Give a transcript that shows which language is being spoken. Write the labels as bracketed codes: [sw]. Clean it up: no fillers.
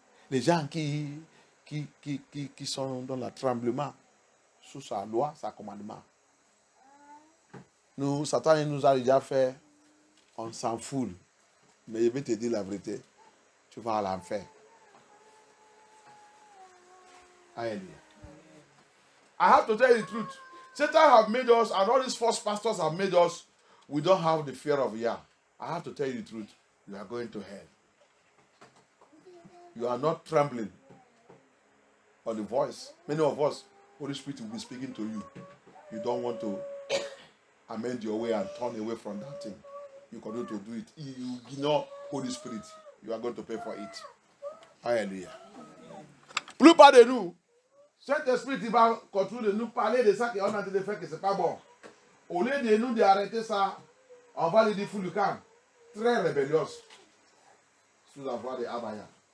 [fr] Les gens qui sont dans le tremblement sous sa loi, sa commandement. Nous, Satan nous a déjà fait, on s'en fout. Mais je vais te dire la vérité, tu vas à l'enfer. Hallelujah. [en] I have to tell you the truth. Satan have made us, and all these false pastors have made us, we don't have the fear of Yah. I have to tell you the truth. You are going to hell. You are not trembling on the voice. Many of us, Holy Spirit will be speaking to you. You don't want to amend your way and turn away from that thing. You continue to do it. You ignore Holy Spirit. You are going to pay for it. Hallelujah. [fr] Plupart de nous, cet esprit il va continuer de nous parler de ça qu'on a en train de faire que c'est pas bon. Au lieu de nous d'arrêter ça, on va lui dire fou le camp. Très rébellieux sous la voix de Abaya.